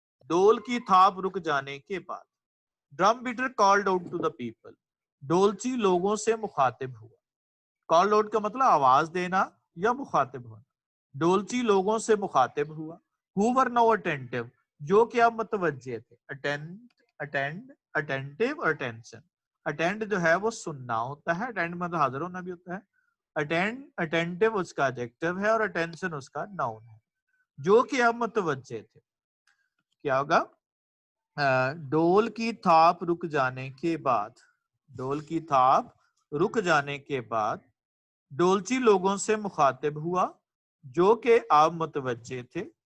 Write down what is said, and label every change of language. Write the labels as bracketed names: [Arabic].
[Urdu] ڈول کی تھاپ رک جانے کے بعد. [English] drum beater called out to the people, [Urdu] ڈولچی لوگوں سے مخاطب ہوا. کالڈ آؤٹ کا مطلب آواز دینا یا مخاطب ہونا. ڈولچی لوگوں سے مخاطب ہوا. [English] who were now attentive, [Urdu] جو کہ اب متوجہ تھے. [English] attentive اور attention. [Urdu] attend جو ہے وہ سننا ہوتا ہے, attend مطلب حاضر ہونا بھی ہوتا ہے. attentive اس کا adjective ہے اور attention اس کا noun ہے. جو کہ اب متوجہ تھے. کیا ہوگا؟ ڈول کی تھاپ رک جانے کے بعد, ڈول کی تھاپ رک جانے کے بعد ڈولچی لوگوں سے مخاطب ہوا جو کہ اب متوجہ تھے.